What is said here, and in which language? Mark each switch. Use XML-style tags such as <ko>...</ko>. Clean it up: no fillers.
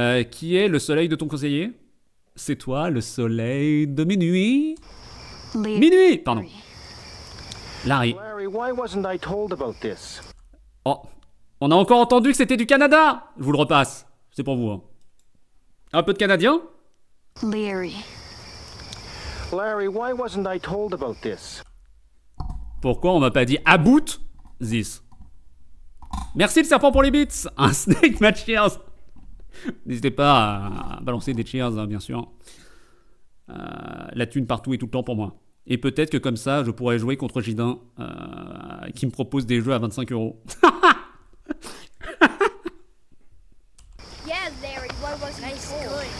<fr>Qui est le soleil de ton conseiller? C'est toi, le soleil de minuit? Minuit, pardon. Larry.</fr> <en>Larry, why wasn't I told about this?</en> <fr>Oh, on a encore entendu que c'était du Canada. Je vous le repasse. C'est pour vous. Hein. Un peu de canadien?</fr> <en>Larry. Larry, why wasn't I told about this?</en> <fr>Pourquoi on m'a pas dit</fr> <en>about this?</en> <fr>Merci le serpent pour les bits. Un snake match cheers. N'hésitez pas à balancer des cheers, hein, bien sûr. La thune partout et tout le temps pour moi. Et peut-être que comme ça, je pourrais jouer contre Gidin, qui me propose des jeux à 25 €.</fr> <en>Yeah, Larry, what was I told?</en>